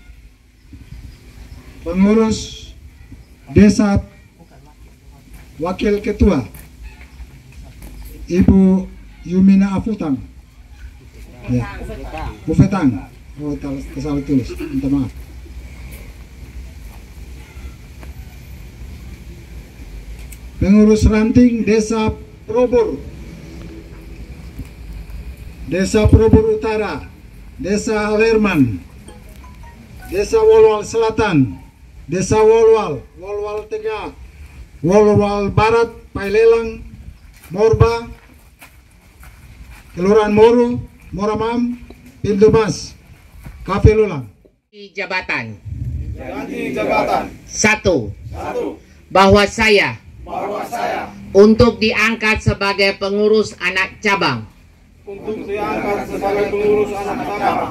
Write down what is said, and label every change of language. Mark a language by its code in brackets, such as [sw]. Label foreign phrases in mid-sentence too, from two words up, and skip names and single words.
[id] Pengurus Desa Wakil Ketua Ibu Yumina Afutang, ya, Bufetang. Oh, salah tulis, minta maaf. Pengurus ranting Desa Probor, Desa Probor Utara, Desa Alerman, Desa Wolwal Selatan, Desa Wolwal, Wolwal Tengah, Wolwal Barat, Pailelang, Morba, Kelurahan Moru, Moramam, Pintu Mas, Kafe Lulang. Jabatan. Ganti jabatan. Satu. Satu. Bahwa saya Untuk diangkat sebagai pengurus anak cabang diangkat sebagai pengurus anak cabang